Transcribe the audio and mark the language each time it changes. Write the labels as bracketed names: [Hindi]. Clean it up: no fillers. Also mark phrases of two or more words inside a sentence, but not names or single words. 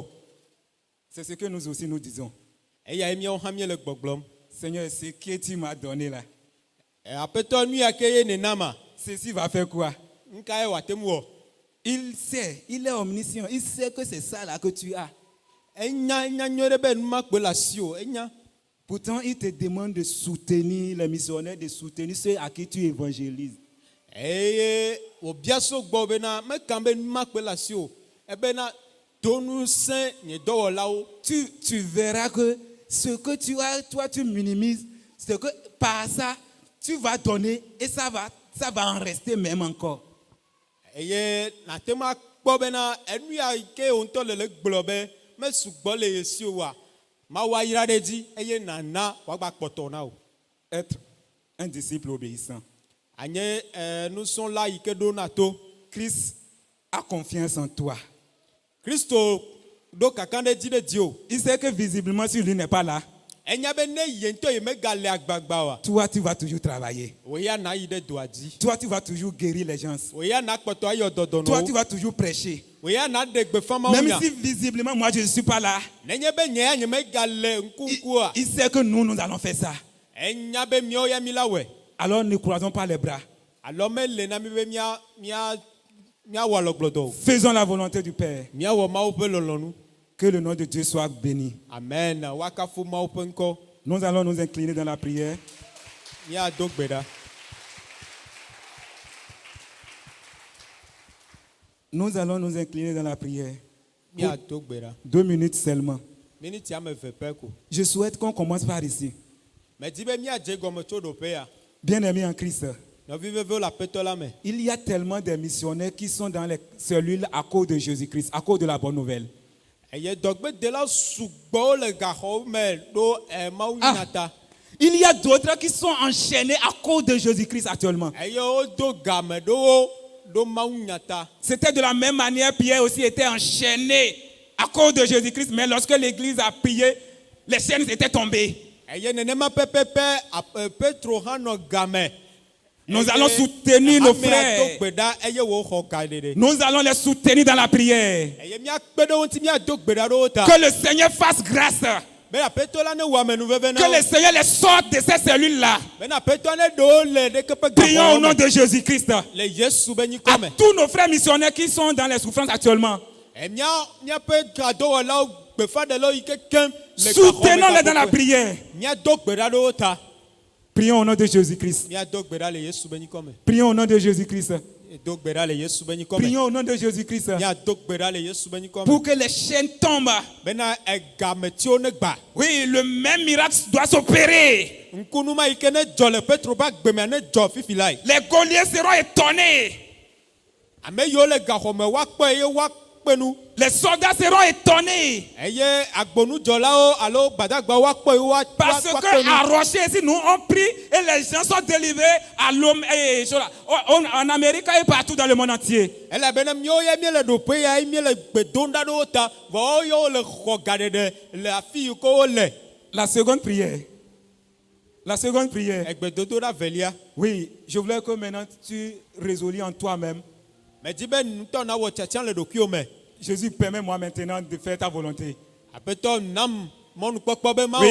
[French] C'est ce que nous aussi nous disons. [Ewe] Eyae míawo hã míele gbɔgblɔm. [French] Seigneur, ce que tu m'as donné là, [Ewe] Aƒetɔ nu ya ke ye nenama, [French] ceci va faire quoi? [Ewe] nu kae wòate ŋu wɔ? [French] Il sait, il est omniscient, il sait que c'est ça là que tu as. [Ewe] Enya nyuie ɖe be nu ma kpe le asi o, enya. [French] Pourtant, il te demande de soutenir les missionnaires, de soutenir ceux à qui tu évangélises. [Ewe] Eye wòbia so gbɔ bena meka be nu ma kpe le asi o, ebena do nu sẽ nye dɔwɔlawo. [French] Tu verras que ce que tu as, toi tu minimises, c'est que par ça, tu vas donner et ça va en rester même encore. [Ewe] Eye nate ma kpɔ bena enu ya ke wo ŋutɔ le gblɔ be mesugbɔ le ye si oa, Mawu ayra ɖe dzi eye nana wòagba kpɔtɔ na o. [French] Être un disciple obéissant. [Ewe] Anye nusrɔ̃la yi ke ɖo na to. [French] Christ a confiance en toi. [Ewe] Kristo ɖo kaka ɖe dzi ɖe diwo. [French] Il sait que visiblement si lui n'est pas là, [Ewe] Enya be ne ye ŋutɔ ye megale agbagba oa, [French] toi tu vas toujours travailler. [Ewe] wòya na yi ɖe doa dzi. [French] Toi tu vas toujours guérir les gens. [Ewe] Wòya na kpɔtɔ ayɔ dɔdɔ [French] Toi tu [Ewe] nɔwo. [French] vas toujours prêcher. [Ewe] Wòya na ɖe gbefa mawu [French] Même [Ewe] nya. [French] si visiblement moi je ne suis pas là, [Ewe] Nenye be nye ya nye megale ŋkuŋkua, [French] il sait que nous allons faire ça. [Ewe] enya be míawo ya mi la wɔe. [French] Alors ne croisons pas les bras. [Ewe] Alo mele na mi be míawɔ alɔgblɔdɔ o. [French] Faisons la volonté du Père. [Ewe] Míawɔ Mawu ƒe lɔlɔ̃nu. [French] Que le nom de Dieu soit béni. [Ewe] Amen. Wakafu Mawu ƒe ŋkɔ. [French] Nous allons nous incliner dans la prière. [Ewe] Míado gbe ɖa. [French] Nous allons nous incliner dans la prière. [Ewe] Míado gbe ɖa. [French] 2 minutes seulement. [Ewe] Miniti ame eve pɛ ko. [French] Je souhaite qu'on commence par ici. [Ewe] Medi be míadze gɔme tso ɖoƒe ya. [French] Bien-aimés en Christ, [Ewe] Nɔvi vevewo le aƒetɔ la me. [French] il y a tellement de missionnaires qui sont dans les cellules à cause de Jésus-Christ, à cause de la bonne nouvelle. [Ewe] Eye dɔgbedelawo sugbɔwo le gaxɔwo me ɖo Mawu nya ta. [French] Il y a d'autres qui sont enchaînés à cause de Jésus-Christ actuellement. [Ewe] Eye wodo game ɖo Mawu nya ta. [French] C'était de la même manière, Pierre aussi était enchaîné à cause de Jésus-Christ, mais lorsque l'église a prié, les chaînes étaient tombées. [Ewe] Eye nenema pɛpɛpɛ Petro hã nɔ game. [French] Nous allons soutenir nos frères. [Ewe] Amea do gbe ɖa eye woxɔ ga ɖeɖe. [French] Nous allons les soutenir dans la prière. [Ewe] Eye míakpe ɖe wo ŋuti míado gbe ɖa ɖe wo ta. [French] Que le Seigneur fasse grâce. [Ewe] Be aƒetɔ la ne wɔ amenuveve na [French] Que [Ewe] wo. [French] le Seigneur les sorte de ces cellules-là. [Ewe] Be aƒetɔ ne ɖe wo le ɖeke ƒe [French] Prions au [Ewe] gaxɔwo [French] nom [Ewe] me. [French] de Jésus-Christ. [Ewe] Le Yesu be [French] À [Ewe] nyikɔ me. [French] tous nos frères missionnaires qui sont dans les souffrances actuellement. [Ewe] Míaƒe gadɔwɔlawo gbefaɖelawo yi ke kem le [French] Soutenons-les dans la prière. [Ewe] míado gbe ɖa ɖe wo ta. [French] Prions au nom de Jésus-Christ. [Ewe] Míado gbe ɖa le Yesu be nyikɔ me. [French] Prions au nom de Jésus-Christ. [Ewe] Do gbe ɖa le Yesu be nyikɔ me. [French] Prions au nom de Jésus-Christ. [Ewe] Míado gbe ɖa le Yesu be nyikɔ me. [French] Pour que les chaînes tombent. [Ewe] Bena egametiwo ne gba. [French] Oui, le même miracle doit s'opérer. [Ewe] Ŋkunuma yi ke ne dzɔ le Petro ƒe agbemea ne dzɔ fifi la yi. [French] Les geôliers seront étonnés. [Ewe] Ame yiwo le gaxɔme woakpɔ eye woakpe nu. [French] Les soldats seront étonnés. [Ewe] Eye agbonudzɔlawo alo gbadagbawo woakpɔ eye [French] Parce [Ewe] woakpe [French] que [Ewe] nu. [French] à Rocher, ici, nous on prie et les gens sont délivrés à l'homme en Amérique et partout dans le monde entier. [Ewe] Elabena míawo ya míele ɖoƒe ya míele gbe dom ɖa ɖe wo ta vɔ woyawo le xɔ gaɖeɖe le afi yi ke wole. [French] La seconde prière. La seconde prière. [Ewe] Egbedodoɖa velia. [French] Oui, je voulais que maintenant tu résolus en toi-même. [Ewe] Medi be ŋutɔ na wɔ tiatia le ɖokuiwo me. [French] Jésus, permets-moi maintenant de faire ta volonté. [Ewe] Aƒetɔ nam mɔnukpɔkpɔ be ma